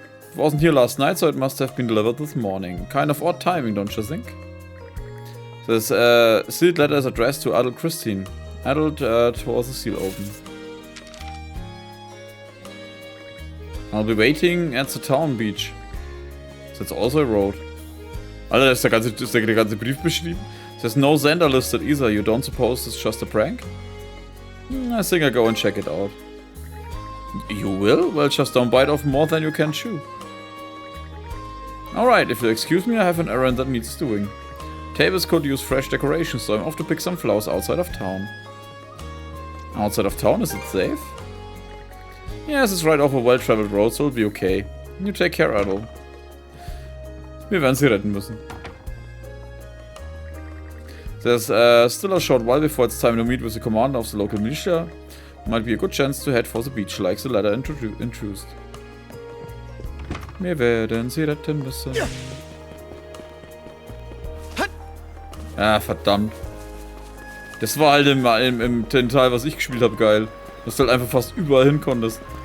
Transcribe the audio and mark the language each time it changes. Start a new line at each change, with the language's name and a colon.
English: It wasn't here last night, so it must have been delivered this morning. Kind of odd timing, don't you think? This sealed letter is addressed to Adol Christin. Adol tore the seal open. I'll be waiting at the town beach. That's also a road.
German: Alter, ist der ganze Brief beschrieben?
English: There's no sender listed either. You don't suppose it's just a prank? I think I'll go and check it out. You will? Well, just don't bite off more than you can chew. Alright, if you'll excuse me, I have an errand that needs doing. Tables could use fresh decorations, so I'm off to pick some flowers outside of town. Outside of town? Is it safe? Yes, it's right off a well-traveled road, so it'll be okay. You take care, Adol.
German: Wir werden sie retten müssen.
English: There's still a short while before it's time to meet with the commander of the local militia. Might be a good chance to head for the beach, like the letter introduced.
German: Wir werden sie retten müssen. Ah, verdammt. Das war halt im Teil, was ich gespielt habe, geil. Dass du halt einfach fast überall hin konntest.